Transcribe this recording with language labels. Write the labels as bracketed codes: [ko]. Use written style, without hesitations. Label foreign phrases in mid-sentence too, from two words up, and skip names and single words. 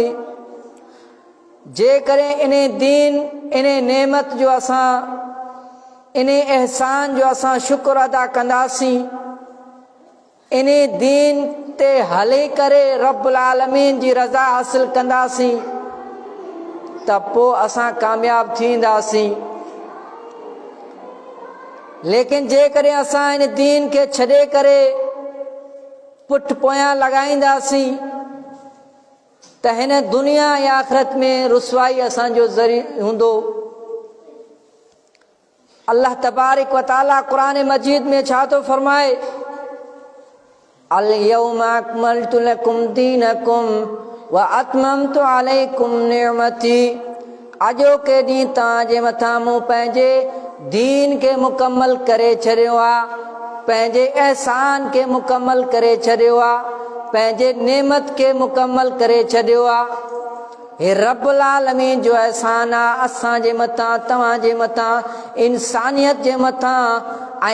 [sd] जेकॾहिं इन दीन इन नेमत जो असां इन एहसान जो असां शुक्र अदा कंदासीं, इन दीन ते हली करे [ar] رب العالمين [sd] जी रज़ा हासिल कंदासीं त पोइ असां कामयाब थींदासीं। लेकिन जेकॾहिं असां इन दीन खे छॾे करे पुठ पोयां लॻाईंदासीं त हिन दुनिया या आख़िरत में रुसवाई असांजो ज़रियो हूंदो। अल्लाह [ar] تبارك وتعالى [sd] क़ुरान मजीद में छा थो फरमाए, [ar] اليوم أكملت لكم دينكم وأتممت عليكم نعمتي. [sd] अॼोके ॾींहुं तव्हांजे मथां मूं पंहिंजे दीन खे मुकमल करे छॾियो आहे, पंहिंजे एहसान खे मुकमल करे छॾियो आहे, पंहिंजे नेमत खे मुकमल करे छॾियो आहे। हे [ar] رب العالمين [sd] जो एहसान आहे असांजे मथां, तव्हांजे मथां, इंसानियत जे मथां।